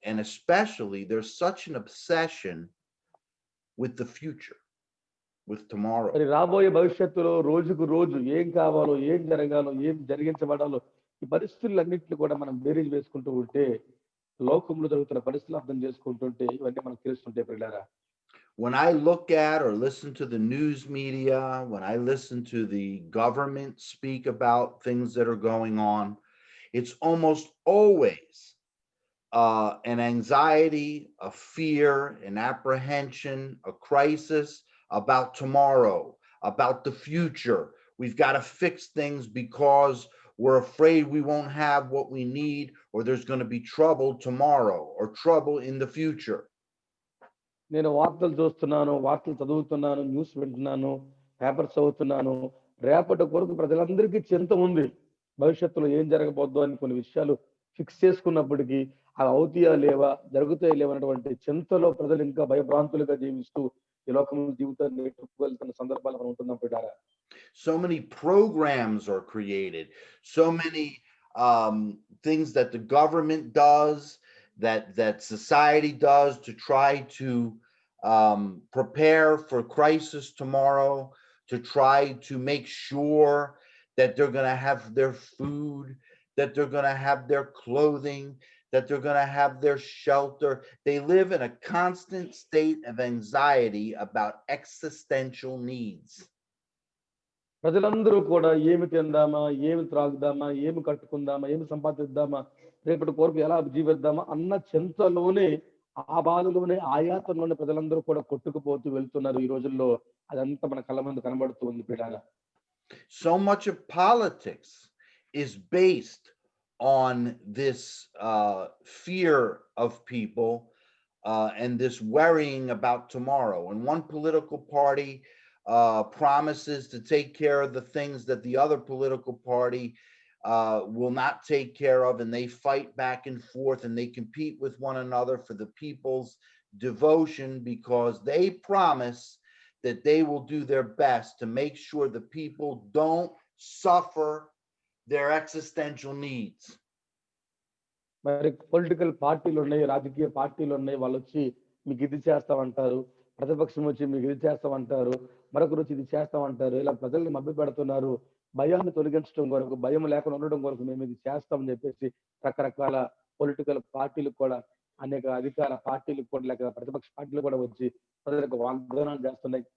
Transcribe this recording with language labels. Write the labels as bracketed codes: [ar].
[en] And especially, there's such an obsession with the future, with tomorrow. [te] మరి రాబోయే భవిష్యత్తులో రోజుకు రోజు ఏం కావాలో, ఏం జరగాలో, ఏం జరిగించబడాలో ఈ పరిస్థితులన్నింటినీ కూడా మనం బేరీజ్ వేసుకుంటూ ఉంటే లోకంలో జరుగుతున్న పరిస్థితులు అర్థం చేసుకుంటుంటే ఇవన్నీ మనకు తెలుస్తుంటే పిల్లరా. [en] When I look at or listen to the news media, when I listen to the government speak about things that are going on, it's almost always an anxiety, a fear, an apprehension, a crisis about tomorrow, about the future. We've got to fix things because we're afraid we won't have what we need, or there's going to be trouble tomorrow or trouble in the future. [te] నేను వార్తలు చూస్తున్నాను, వార్తలు చదువుతున్నాను, news వింటున్నాను, paper చదువుతున్నాను. రేపటి కొరకు ప్రజలందరికీ చింత ఉంది, భవిష్యత్తులో ఏం జరగబోద్దో అని కొన్ని విషయాలు ఫిక్స్ చేసుకున్నప్పటికీ అవి అవుతాయా లేవా, జరుగుతాయా లేవా అనేటువంటి చింతలో ప్రజలు ఇంకా భయభ్రాంతులుగా జీవిస్తూ ఈ లోకంలో జీవితాన్ని వెళ్తున్న సందర్భాలు మనం ఉంటున్నాం పిల్లారా. [en] So many programs are created, so many things that the government does, that society does to try to prepare for crisis tomorrow, to try to make sure that they're going to have their food, that they're going to have their clothing, that they're going to have their shelter. They live in a constant state of anxiety about existential needs. [te] ప్రజలందరూ కూడా ఏమి తిందామా, ఏమి త్రాగుదామా, ఏమి కట్టుకుందామా, ఏమి సంపాదిద్దామా, రేపటి కొరకు ఎలా జీవిద్దామా అన్న చింతలోనే, ఆ బాధలోనే, ఆయాతంలోనే ప్రజలందరూ కూడా కొట్టుకుపోతూ వెళ్తున్నారు ఈ రోజుల్లో. అదంతా మన కళ్ళ ముందు కనబడుతూ ఉంది పిల్లారా. [en] So much of politics is based on this fear of people and this worrying about tomorrow. And one political party promises to take care of the things that the other political party will not take care of, and they fight back and forth and they compete with one another for the people's devotion, because they promise that they will do their best to make sure the people don't suffer their existential needs. [te] మరి political పార్టీలు ఉన్నాయి, రాజకీయ పార్టీలు ఉన్నాయి, వాళ్ళు వచ్చి మీకు ఇది చేస్తామంటారు, ప్రతిపక్షం వచ్చి మీకు ఇది చేస్తామంటారు, మరొకరు వచ్చి ఇది చేస్తామంటారు. ఇలా ప్రజల్ని మభ్య పెడుతున్నారు. భయాన్ని తొలగించడం కొరకు, భయం లేకుండా ఉండడం కొరకు మేము ఇది చేస్తామని చెప్పేసి రకరకాల పొలిటికల్ పార్టీలు కూడా, అనేక అధికార పార్టీలు కూడా, లేక ప్రతిపక్ష పార్టీలు కూడా వచ్చి ప్రజలకు వాగ్దానాలు చేస్తున్నాయి.